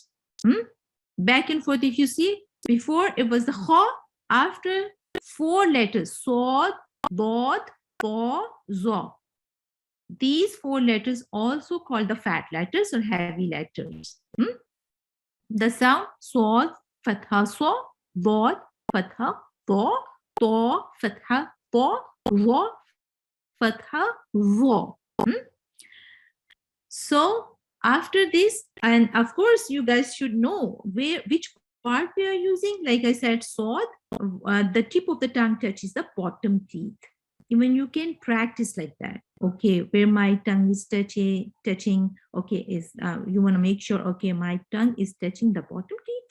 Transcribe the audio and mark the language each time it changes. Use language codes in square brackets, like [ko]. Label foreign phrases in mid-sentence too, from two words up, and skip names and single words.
[en] Back and forth. If you see, before it was the kha, after four letters, [ar] صاد، ضاد، طاء، ظاء. [en] These four letters also called the fat letters or heavy letters. The sound [ar] صاد، فتحة، صَ، ضاد، فتحة, طاء، فتحة، طَ، ظاء، فتحة، ظَ. [en] So after this, and of course you guys should know which part we are using. Like I said, sod, the tip of the tongue touches the bottom teeth. Even you can practice like that. Okay, where my tongue is touching, okay, is you want to make sure, okay, my tongue is touching the bottom teeth.